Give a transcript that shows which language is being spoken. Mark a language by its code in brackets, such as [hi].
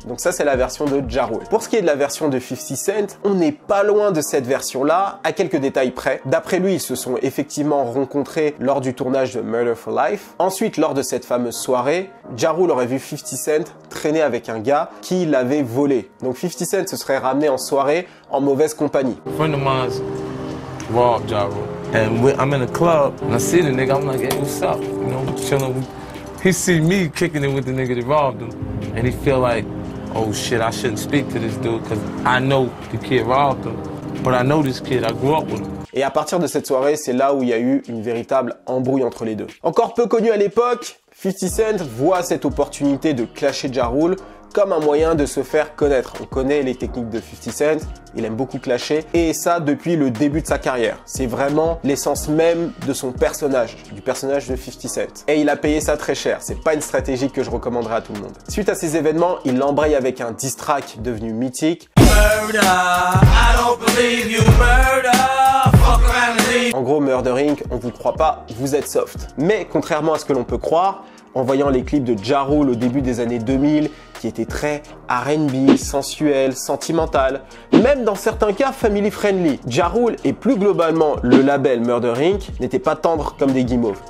[fr] Donc ça, c'est la version de Ja Rule. Pour ce qui est de la version de 50 Cent, on n'est pas loin de cette version-là, à quelques détails près. D'après lui, ils se sont effectivement rencontrés lors du tournage de Murder for Life. Ensuite, lors de cette fameuse soirée, Ja Rule aurait vu 50 Cent traîner avec un gars qui l'avait volé. Donc 50 Cent se serait ramené en soirée en mauvaise compagnie. [en] A friend of mine's robbed Ja Rule, and I'm in a club, and I see the nigga, I'm like, hey, what's up? You know, chilling. He see me kicking it with the nigga that robbed him, and he feel like, oh shit, I shouldn't speak to this dude, because I know the kid robbed him, but I know this kid, I grew up with him. [fr] Et à partir de cette soirée, c'est là où il y a eu une véritable embrouille entre les deux. Encore peu connu à l'époque, 50 Cent voit cette opportunité de clasher Ja Rule comme un moyen de se faire connaître. On connaît les techniques de 50 Cent, il aime beaucoup clasher, et ça depuis le début de sa carrière. C'est vraiment l'essence même de son personnage, du personnage de 50 Cent. Et il a payé ça très cher, c'est pas une stratégie que je recommanderais à tout le monde. Suite à ces événements, il l'embraye avec un diss track devenu mythique. [en] Murder, I don't believe you, murder. [fr] En gros, Murder Inc., on vous croit pas, vous êtes soft. Mais contrairement à ce que l'on peut croire, en voyant les clips de Ja Rule au début des années 2000, qui étaient très R&B, sensuel, sentimental, même dans certains cas family friendly. Ja Rule et plus globalement le label Murder Inc. n'étaient pas tendres comme des guimauves.